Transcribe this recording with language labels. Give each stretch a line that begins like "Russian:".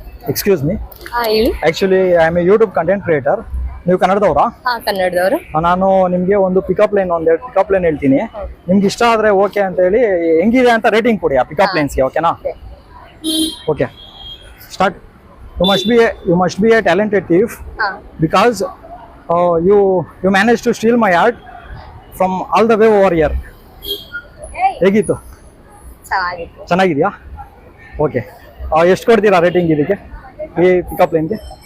English: Excuse me, actually I am a YouTube content creator.
Kannada: ನೀವು ಕನ್ನಡದವರಾ? ಕನ್ನಡದವರು. ನಾನು ನಿಮಗೆ ಒಂದೆರಡು ಪಿಕಪ್ ಲೈನ್ ಹೇಳ್ತೀನಿ. ನಿಮ್ಗೆ ಇಷ್ಟ ಆದರೆ ಓಕೆ ಅಂತ ಹೇಳಿ ಹೆಂಗಿದೆ ಅಂತ ರೇಟಿಂಗ್ ಕೊಡಿ ಆ ಪಿಕಪ್ ಲೈನ್ಸ್ಗೆ. ಓಕೆನಾ? Okay, start.
English: You must be a talented thief because you managed to steal my heart from all the way over here.
Kannada: ಹೇಗಿತ್ತು? ಚೆನ್ನಾಗಿದೆಯಾ? ಓಕೆ, ಎಷ್ಟು ಕೊಡ್ತೀರಾ ರೇಟಿಂಗ್ ಇದಕ್ಕೆ, ಈ ಪಿಕಪ್ ಲೈನ್ಗೆ?